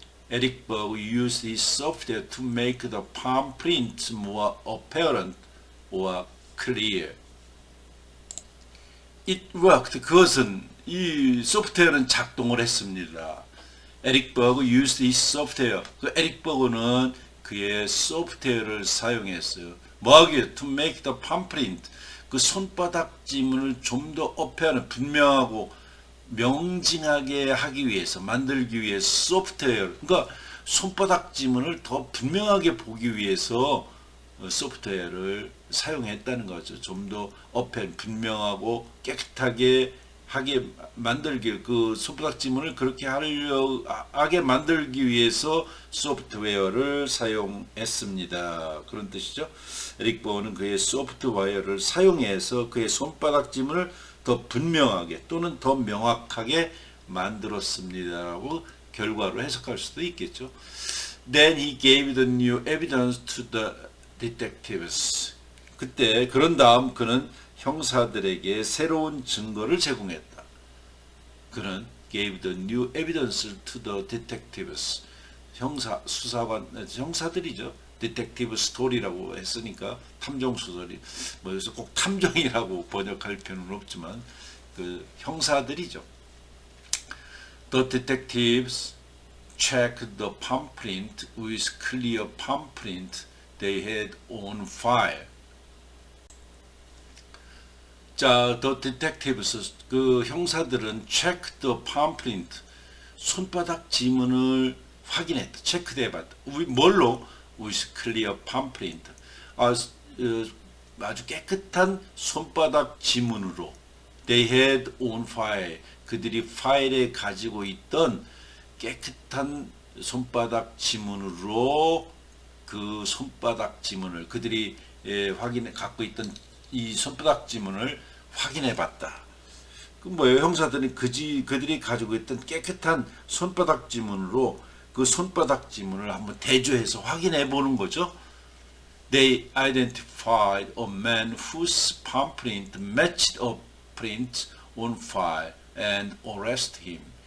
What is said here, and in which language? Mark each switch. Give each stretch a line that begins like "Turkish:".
English: Eric Berg used his software to make the palm print more apparent or clear. It worked.
Korean: 그것은, 이 소프트웨어는 작동을 했습니다.
English: 에릭 버그 used his software.
Korean: 그 에릭 버그는 그의 소프트웨어를 사용했어요. 뭐하기에?
English: To make the palm print.
Korean: 그 손바닥 지문을 좀 더 apparent, 분명하고 명징하게 하기 위해서, 만들기 위해서 소프트웨어, 그러니까 손바닥 지문을 더 분명하게 보기 위해서 소프트웨어를 사용했다는 거죠. 좀 더 분명하고 깨끗하게 하게 만들기, 그 손바닥 지문을 그렇게 하게 만들기 위해서 소프트웨어를 사용했습니다. 그런 뜻이죠. 에릭 버그는 그의 소프트웨어를 사용해서 그의 손바닥 지문을 더 분명하게 또는 더 명확하게 만들었습니다라고 결과로 해석할 수도 있겠죠.
English: Then he gave the new evidence to the detectives.
Korean: 그런 다음 그는 형사들에게 새로운 증거를 제공했다. 그는
English: gave the new evidence to the detectives.
Korean: 형사들이죠. 디텍티브 스토리라고 했으니까 탐정 소설이, 뭐 여기서 꼭 탐정이라고 번역할 필요는 없지만 그 형사들이죠.
English: The detectives checked the palm print with clear palm print they had on file.
Korean: 자,
English: the detectives,
Korean: 그 형사들은
English: checked the palm print,
Korean: 손바닥 지문을 확인했다, 체크해봤다. 뭘로?
English: with clear palm print.
Korean: 아주 깨끗한 손바닥 지문으로.
English: They had on file.
Korean: 그들이 파일에 가지고 있던 깨끗한 손바닥 지문으로 그 손바닥 지문을 그들이 갖고 있던 이 손바닥 지문을 확인해 봤다. 그 뭐예요? 형사들은 그들이 가지고 있던 깨끗한 손바닥 지문으로 그 손바닥 지문을 한번 대조해서 확인해 보는 거죠.
English: They identified a man whose palm print matched a print on file and arrested him.